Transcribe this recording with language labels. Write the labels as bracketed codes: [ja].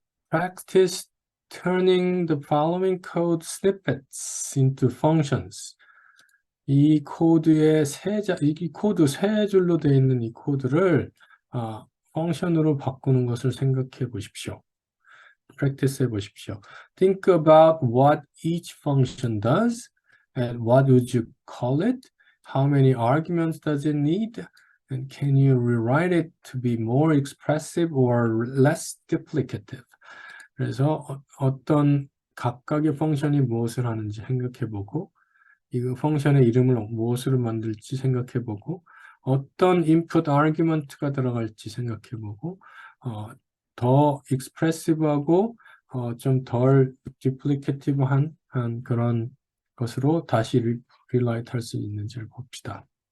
[en] Practice turning the following code snippets into functions. [ko] 이 코드 세 줄로 되어 있는 이 코드를 펑션으로 바꾸는 것을 생각해 보십시오. practice 해 보십시오. [en] Think about what each function does and what would you call it? How many arguments does it need? And can you rewrite it to be more expressive or less duplicative? [ko] 그래서 어떤 각각의 펑션이 무엇을 하는지 생각해 보고 이 펑션의 이름을 무엇으로 만들지 생각해 보고 어떤 input argument가 들어갈지 생각해 보고 더 익스프레시브하고 좀 덜 디플리케이티브한 그런 것으로 다시 릴라이트 할 수 있는지를 봅시다.